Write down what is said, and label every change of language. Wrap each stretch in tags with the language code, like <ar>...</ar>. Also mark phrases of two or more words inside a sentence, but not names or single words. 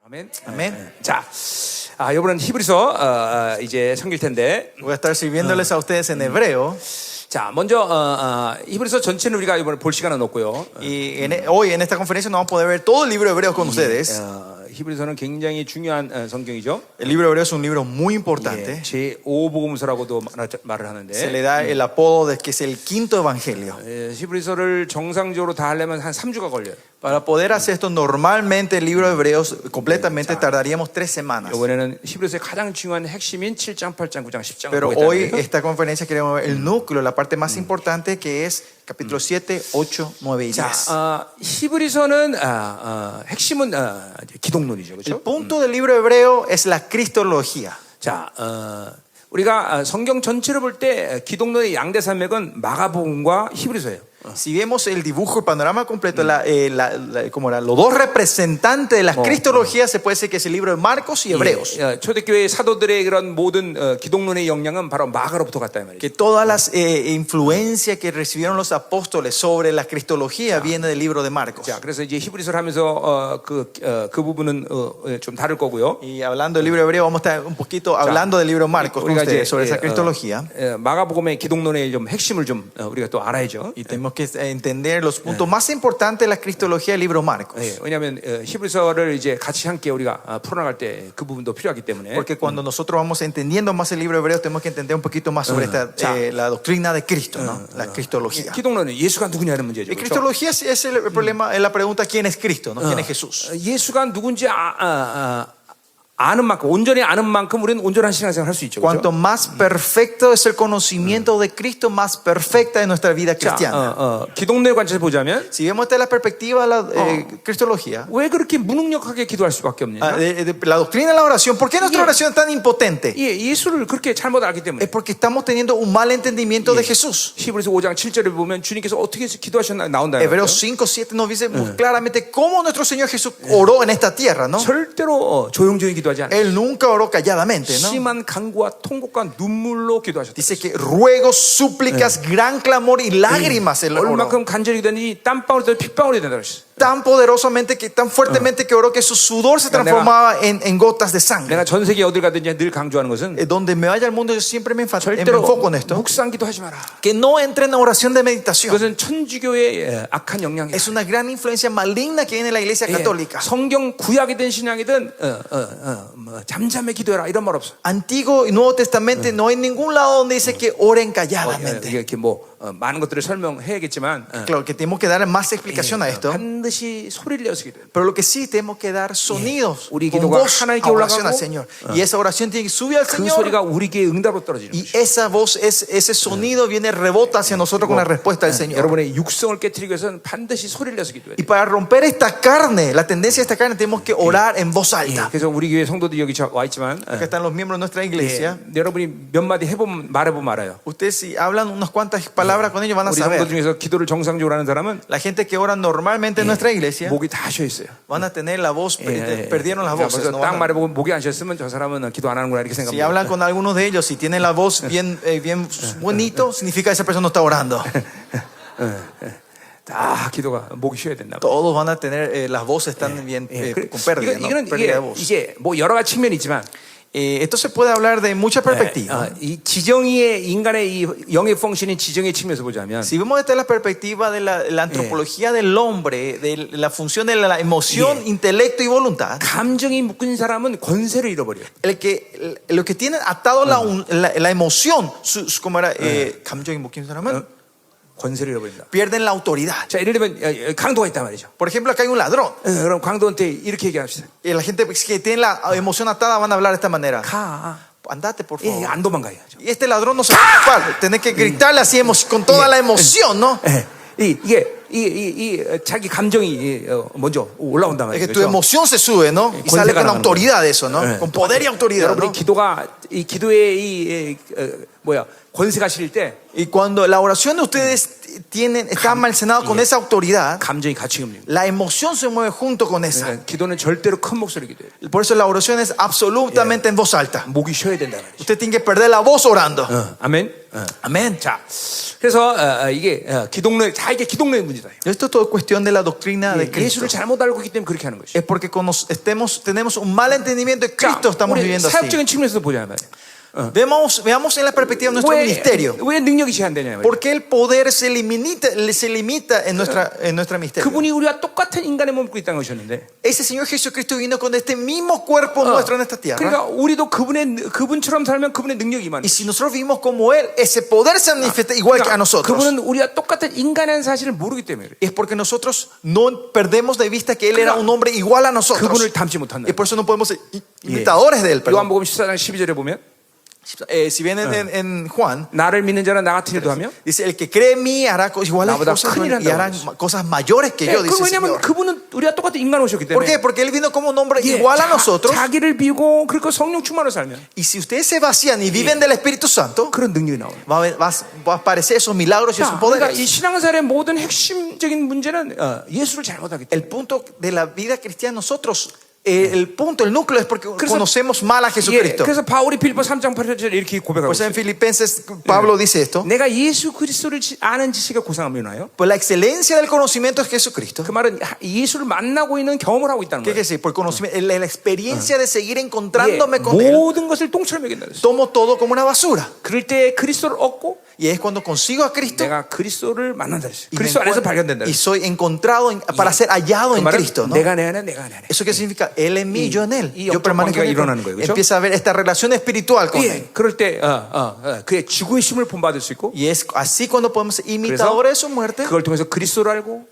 <ko>아멘.</ko> <es>Amén.</es> <ko>자, 이번엔 히브리서 이제 섬길 텐데,</ko> <es>Voy a estar sirviéndoles a ustedes en hebreo.</es> <ko>자, 먼저 히브리서 전체는 우리가 이번에 볼 시간은 없고요.</ko> <es>Y hoy en esta conferencia no vamos a poder ver todo el libro hebreo con ustedes.</es> <ko>히브리서는 굉장히 중요한 성경이죠.</ko> <es>El libro hebreo es un libro muy importante.</es> <ko>제 5복음서라고도 말을 하는데,</ko> <es>Se le da el apodo de que es el quinto evangelio.</es> <ko>히브리서를 정상적으로 다 하려면 한 3주가 걸려요.</ko> <es>Para poder hacer esto normalmente el libro hebreo completamente tardaríamos 3 semanas.</es> <ko>이번에는 히브리서의 가장 중요한 핵심인 7장, 8장, 9장, 10장.</ko> <es>Pero hoy esta conferencia queremos ver el núcleo, la parte más importante que es capítulo 7, 8, 9 y 10.</es> <ko>자, 히브리서는 핵심은 기독론이죠,</ko> <es>El</es> <ko>그렇죠?</ko> <es>punto del libro hebreo es la cristología.</es> <ko>자, 우리가 성경 전체를 볼 때 기독론의 양대 산맥은 마가복음과 히브리서예요.</ko> <es>Si vemos el dibujo, el panorama completo, los dos representantes de la cristología, se puede decir que es el libro de Marcos y Hebreos.</es> <ko>초대교회 사도들의 그런 모든 기독론의 영향은 바로 마가로부터 갔다 이 말이죠.</ko> <es>Que todas las influencias que recibieron los apóstoles sobre la cristología viene del libro de Marcos.</es> <ko>자, 그래서 이제 히브리서를 하면서 그 부분은 좀 다를 거고요.</ko> <es>Y hablando del libro hebreo, vamos a estar un poquito hablando del libro de Marcos con ustedes sobre esa cristología.</es> <ko>마가복음의 기독론의 좀 핵심을 좀 우리가 또 알아야죠.</ko> <es>Y tenemos que entender los puntos más importantes de la cristología del libro Marcos.</es> <ko>왜냐하면 히브리서를 이제 같이 함께 우리가 풀어나갈 때 그 부분도 필요하기 때문에.</ko> <es>Porque cuando nosotros vamos entendiendo más el libro hebreo, tenemos que entender un poquito más sobre la doctrina de Cristo, ¿no? La cristología.</es> <ko>기독론은 예수가 누구냐는 문제죠.</ko> <es>Y cristología es el problema, es la pregunta quién es Cristo, ¿no? ¿Quién es Jesús?</es> <ko>예수가 누군지 아는 만큼, 온전히 아는 만큼 우리는 온전한 신앙생활 할 수 있죠.</ko> <es>Cuanto más perfecto es el conocimiento de Cristo, más perfecta es nuestra vida cristiana.</es> <ko>기독론의 관점에서 보자면,</ko> <es>Si vemos desde la perspectiva de la cristología,</es> <ko>왜 그렇게 무능력하게 기도할 수밖에 없느냐?</ko> <es>la doctrina de la oración, ¿por qué nuestra oración es tan impotente?</es> <ko>예수를 그렇게 잘못 알기 때문에.</ko> <es>Es porque estamos teniendo un mal entendimiento de Jesús.</es> <ko>히브리서 5장 7절에 보면 주님께서 어떻게 기도하셨나 나온다.</ko> <es>Hebreos 5, 7 nos dice muy claramente cómo nuestro Señor Jesús oró en esta tierra, ¿no?</es> <ko>절대로 조용조용히 기도하지 않아요.</ko> <es>Él nunca oró calladamente, ¿no?</es> <ko>심한 간구와 통곡과 눈물로 기도하셨다.</ko> <es>Dice que ruegos, súplicas, gran clamor y lágrimas él oró.</es> <ko>얼마큼 간절히 기도했는지 땀방울이 되고 핏방울이 된다 그랬어.</ko> <es>Tan poderosamente, tan fuertemente que oró que su sudor se transformaba en gotas de sangre.</es> <ko>내가 전 세계 어딜 가든지 늘 강조하는 것은</ko> <es>Donde me vaya al mundo yo siempre me</es> <ko>절대로</ko> <es>enfoco en esto.</es> <ko>묵상 기도하지 마라.</ko> <es>Que no entre en oración de meditación.</es> <ko>그것은 천주교의 악한 영향이야.</ko> <es>Es una gran influencia maligna que viene en la iglesia católica.</es> <ko>성경 구약이든 신약이든 잠잠히 기도해라 이런 말 없어.</ko> <es>Antiguo y Nuevo Testamento no hay ningún lado donde dice que oren calladamente.</es> <ko>이렇게 많은 것들을 설명해야겠지만,</ko> <es>Claro que tenemos que dar más explicación a esto.</es> <ko>반드시 소리를 내서 기도해.</ko> <es>Pero lo que sí tenemos que dar sonidos</es> <ko>우리</ko> <es>con</es> <ko>기도가</ko> <es>voz</es> <ko>하나님께</ko> <es>a oración al</es> <ko>올라가고,</ko> <es>Señor. Y esa oración tiene que subir al</es> <ko>그</ko> <es>Señor.</es> <ko>소리가 우리 귀에 응답으로 떨어지는</ko> <es>Y</es> <ko>거죠.</ko> <es>esa voz, ese sonido viene rebota hacia nosotros con la respuesta del Señor.</es> <ko>여러분의 육성을 깨트리기 위해서는 반드시 소리를 내서 기도해야</ko> <es>Y</es> <ko>돼.</ko> <es>para romper esta carne, la tendencia de esta carne, tenemos que orar en voz alta.</es> <ko>그래서 우리 교회 성도들이 여기 와 있지만,</ko> <es>Acá están los miembros de nuestra iglesia.</es> <ko>여러분이 몇 마디 말해보면 알아요.</ko> <es>Ustedes si hablan unas cuantas palabras con ellos van a</es> <ko>우리 성도</ko> <es>saber.</es> <ko>중에서 기도를 정상적으로 하는 사람은</ko> <es>La gente que ora normalmente en nuestra iglesia</es> <ko>목이 다 쉬어 있어요.</ko> <es>van a tener la voz, perdieron las voces.</es> <ko>그래서</ko> <es>No</es> <ko>딱</ko> <es>van a-</es> <ko>말해보고 목이 안 쉬었으면 저 사람은 기도 안 하는구나 이렇게</ko> <es>Si</es> <ko>생각합니다.</ko> <es>hablan con algunos de ellos, si tienen la voz bien bonito, significa que esa persona no está orando.</es> <ko>다 기도가 목이 쉬어야 된다.</ko> <es>Todos van a tener, las voces están bien con pérdida, ¿no? Pérdida de voz.</es> <ko>이게 뭐 여러 가지 측면이 있지만,</ko> <es>Esto se puede hablar de muchas perspectivas.</es> <ko>이 지정의의 인간의 이 영의 펑션인 지정의 측면에서 보자면,</ko> <es>Si vemos desde la perspectiva de la antropología del hombre, de la función de la emoción, intelecto y voluntad,</es> <ko>감정이 묶인 사람은 권세를 잃어버려요.</ko> <es>lo que tienen atado la emoción, como era,</es> <ko>감정이 묶인 사람은 권세를 잃어버린다.</ko> <es>pierden la autoridad.</es> <ko>자, 예를 들면 강도가 있단 말이죠.</ko> <es>Por ejemplo, acá hay un ladrón.</es> <ko>그럼 강도한테 이렇게 얘기합시다.</ko> <es>Y la gente que tiene la emoción atada van a hablar de esta manera.</es> <ko>가.</ko> <es>Andate, por favor.</es> <ko>안 do망가요.</ko> <es>Y este ladrón no se va a escapar. Tenés que gritarle así con toda la emoción, ¿no?</es> <ko>이게 자기 감정이 먼저 올라온단</ko> <es>Es que</es> <ko>말이죠.</ko> <es>tu emoción se sube, ¿no? Y sale con autoridad eso, ¿no? Con poder y autoridad,</es> <ko>여러분이</ko> <es>¿no?</es> <ko>기도의 권세가 실릴 때,</ko> <es>Y cuando la oración de ustedes está almacenado con esa autoridad,</es> <ko>감정이 같이 움직입니다.</ko> <es>la emoción se mueve junto con esa.</es> <ko>그러니까 기도는 절대로 큰 목소리로 기도해요.</ko> <es>Por eso la oración es absolutamente en voz alta.</es> <ko>목이 쉬어야 된다 말이죠.</ko> <es>Usted tiene que perder la voz orando.</es> <ko>아멘.</ko> <es>Amén.</es> <ko>자, 그래서 이게 기독론, 다 이게 기독론의 문제다.</ko> <es>Esto es todo cuestión de la doctrina de Cristo.</es> <ko>예수를 잘못 알고 있기 때문에 그렇게 하는 것이.</ko> <es>Es porque tenemos un mal entendimiento de Cristo, estamos</es> <ko>우리</ko> <es>viviendo así.</es> <ko>사역적인 측면에서 보자 말이에요.</ko> <es>Veamos en la perspectiva de nuestro ministerio.</es> <ko>왜 능력이 제한되냐 말이에요.</ko> <es>¿Por qué el poder se limita en nuestra ministerio?</es> <ko>그분이 우리와 똑같은 인간의 몸을 입고 이 땅에 오셨는데,</ko> <es>Ese Señor Jesucristo vino con este mismo cuerpo nuestro en esta tierra.</es> <ko>그러니까 우리도 그분처럼 살면 그분의 능력이 임하는.</ko> <es>Y si nosotros vivimos como Él, ese poder se manifiesta igual que a nosotros.</es> <ko>그분은 우리와 똑같은 인간이라는 사실을 모르기 때문에 그래요.</ko> <es>Es porque nosotros no perdemos de vista que Él era un hombre igual a nosotros.</es> <ko>그분을 닮지 못한다.</ko> <es>Y por eso no podemos ser imitadores de Él. perdón.</es> <ko>요한복음 14장 12절에 보면</ko> <es>Si bien en Juan,</es> <ko>나를 믿는 자는 나 같은 일도 하며.</ko> <es>dice: el que cree en mí hará iguales</es> <ko>나보다</ko> <es>cosas</es> <ko>큰 일을</ko> <es>y hará</es> <ko>한다고</ko> <es>cosas mayores que yo, dice el</es> <ko>왜냐하면</ko> <es>Señor.</es> <ko>그분은 우리와 똑같은 인간 오셨기</ko> <es>¿Por</es> <ko>때문에.</ko> <es>qué? Porque Él vino como un hombre</es> <ko>예,</ko> <es>igual a nosotros.</es> <ko>자기를 비우고 그리고 성령 충만으로 살면</ko> <es>Y si ustedes se vacían y viven del Espíritu Santo,</es> <ko>그런 능력이 나와요.</ko> <es>va a aparecer esos milagros y esos</es> <ko>자, 그러니까</ko> <es>poderes.</es> <ko>이 신앙생활의 모든 핵심적인 문제는 예수를 잘못하기 때문에.</ko> <es>El punto de la vida cristiana nosotros, el núcleo es porque conocemos mal a Jesucristo.</es> <ko>그래서 바울이 빌립보 3장 8절에 이렇게 고백하고</ko> <es>Pues</es> <ko>있어요.</ko> <es>en Filipenses Pablo dice esto:</es> <ko>내가 예수 그리스도를 아는 지식에 고상함이 나요.</ko> <es>pues la excelencia del conocimiento de Jesucristo.</es> <ko>그 말은 예수를 만나고 있는 경험을 하고 있다는</ko> <es>¿Qué</es> <ko>거예요.</ko> <es>quiere decir? Por conocimiento, la experiencia de seguir encontrándome con Él.</es> <ko>모든 것을 똥처럼 여긴다 그랬어요.</ko> <es>Tomo todo como una basura.</es> <ko>그럴 때 그리스도를 얻고</ko> <es>Y es cuando consigo a Cristo</es> <ko>내가 그리스도를 만난다 그랬어요.</ko> <es>y,</es> <ko>그리스도 안에서 발견된다</ko> <es>y</es> <ko>그랬어요.</ko> <es>soy encontrado para ser hallado</es> <ko>그</ko> <es>en</es> <ko>말은</ko> <es>Cristo, ¿no?</es> <ko>내가 내 안에 내가 내 안에.</ko> <es>¿Eso qué significa? Él en mí, yo en Él.</es> <ko>이</ko> <es>Yo</es> <ko>영적</ko> <es>permanezco en</es> <ko>관계가 일어나는</ko> <es>Él.</es> <ko>거예요, 그렇죠?</ko> <es>Empieza a ver esta relación espiritual con Él.</es> <ko>예, 그럴 때 그의 지구의 힘을 본받을 수 있고,</ko> <es>Y es así cuando podemos ser imitadores de su muerte.</es> <ko>그걸 통해서 그리스도를 알고</ko>